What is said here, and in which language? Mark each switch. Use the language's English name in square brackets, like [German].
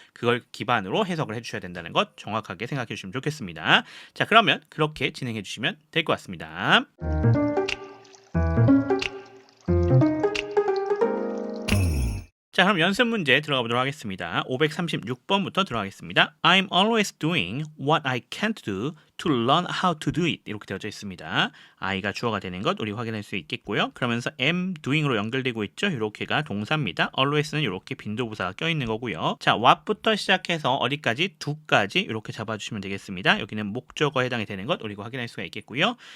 [Korean] 그걸 기반으로 해석을 해 주셔야 된다는 것 정확하게 생각해 주시면 좋겠습니다. 자, 그러면 그렇게 진행해 주시면 될 것 같습니다. 자, 그럼 연습 문제 들어가 보도록 하겠습니다. 536번부터 들어가겠습니다. [English] I'm always doing what I can't do to learn how to do it. [Korean] 이렇게 되어져 있습니다. I가 주어가 되는 것 우리 확인할 수 있겠고요. 그러면서 am doing으로 연결되고 있죠. 이렇게가 동사입니다. always는 이렇게 빈도부사가 껴있는 거고요. 자, what부터 시작해서 어디까지? do까지 이렇게 잡아주시면 되겠습니다. 여기는 목적어에 해당이 되는 것 우리가 확인할 수가 있겠고요.